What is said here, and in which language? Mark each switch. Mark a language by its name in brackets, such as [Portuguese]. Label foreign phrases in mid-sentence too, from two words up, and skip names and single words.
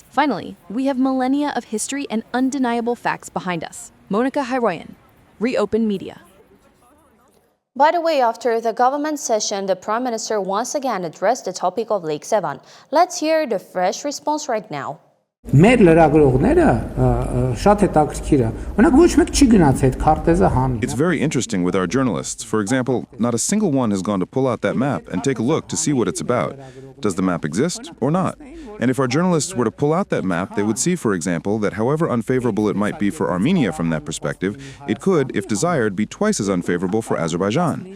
[English] Finally, we have millennia of history and undeniable facts behind us. Monica Hyroyan, ReOpen Media. By the way, after the government session, the Prime Minister once again addressed the topic of Lake Sevan. Let's hear the fresh response right now. [Armenian] Մեր լրագրողները շատ հետաքրքիր է։ Օրինակ ոչ մեկ չի գնաց այդ քարտեզը հանի։ [English] It's very interesting with our journalists. For example, not a single one has gone to pull out that map and take a look to see what it's about. Does the map exist or not? And if our journalists were to pull out that map, they would see, for example, that however unfavorable it might be for Armenia from that perspective, it could, if desired, be twice as unfavorable for Azerbaijan.